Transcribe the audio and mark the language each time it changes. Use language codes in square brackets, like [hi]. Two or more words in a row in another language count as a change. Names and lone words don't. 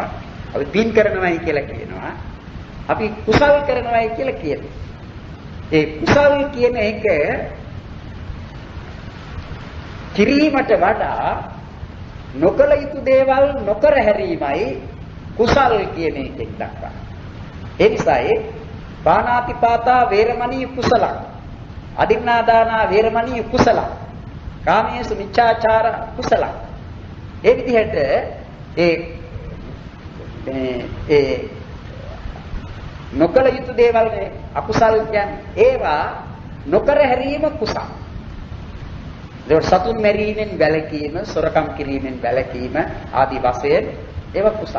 [si] අපි පින් කරනවායි කියලා කියනවා. අපි කුසල් කරනවායි කියලා කියනවා. ඒ කුසල් කියන එක කිරීමට වඩා නොකල යුතු දේවල් නොකර හැරීමයි කුසල් කියන එකෙන් දක්වන්නේ. ඒ නිසායි [pi] පාණාතිපාතා වේරමණී කුසල අදින්නාදානා වේරමණී කුසල කාමේසු මිච්ඡාචාර කුසල. [si] ඒ විදිහට ඒ නොකල යුතු දේවල් අකුසල් කියන්නේ ඒවා නොකර හැරීම කුසල. ඒක සතුන් මැරීමෙන් වැළකීම, සොරකම් කිරීමෙන් වැළකීම ආදී වශයෙන් ඒවා කුසල.